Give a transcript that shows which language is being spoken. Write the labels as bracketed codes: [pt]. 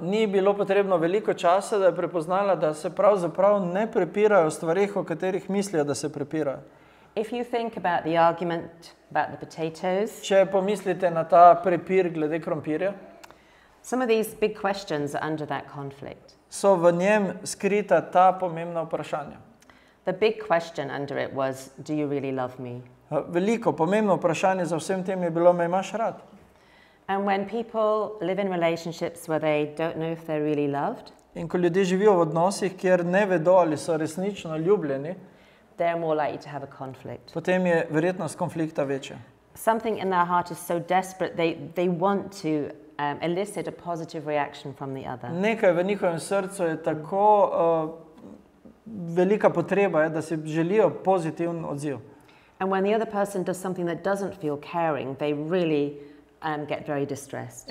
[sl] Ni bilo potrebno veliko časa, da je prepoznala, da se pravzaprav ne prepirajo o stvarih, o katerih mislijo, da se prepirajo. [en] If you think about the argument about the potatoes, [sl] Če pomislite na ta prepir glede krompirja, [en] some of these big questions are under that conflict. [sl] so v njem skrita ta pomembna vprašanja. [en] The big question under it was, do you really love me? [sl] Veliko pomembno vprašanje za vsem tem je bilo, me imaš rad? [en] And when people live in relationships where they don't know if they're really loved, [sl] In ko ljudje živijo v odnosih, kjer ne vedo, ali so resnično ljubljeni, [en] they're more likely to have a conflict. [sl] potem je verjetnost konflikta večja. [en] Something in their heart is so desperate, they want to elicit a positive reaction from the other. [sl] Nekaj v njihovem srcu je tako velika potreba, da si želijo pozitiven odziv. [en] And when the other person does something that doesn't feel caring, they really get very distressed.